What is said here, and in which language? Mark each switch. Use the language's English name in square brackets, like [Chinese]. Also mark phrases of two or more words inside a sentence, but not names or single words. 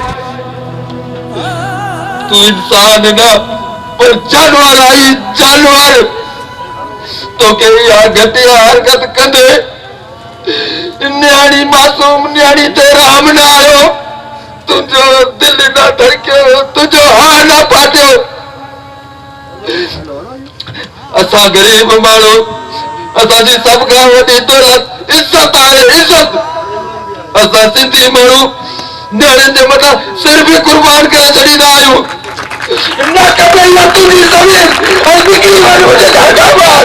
[Sindhi] तूं इंसान न पर जानवर आई जानवर तोखे इहा घटिया हरकत कंदे न्याणी मासूम न्याणी ते राम न आयो तुझो दिल ना धड़कियो तुझो हाँ ना पाटियो असां गरीब माण्हू असांजी सभ खां वॾी दौलत इज़त आहे इज़त असां सिंधी माण्हू नियाणियुनि जे मथां सिर बि कुर्बान करे छॾींदा आहियूं न कॾहिं न तुंहिंजी ज़मीन ऐं निकिरी वञ मुंहिंजे ॾाढा ॿार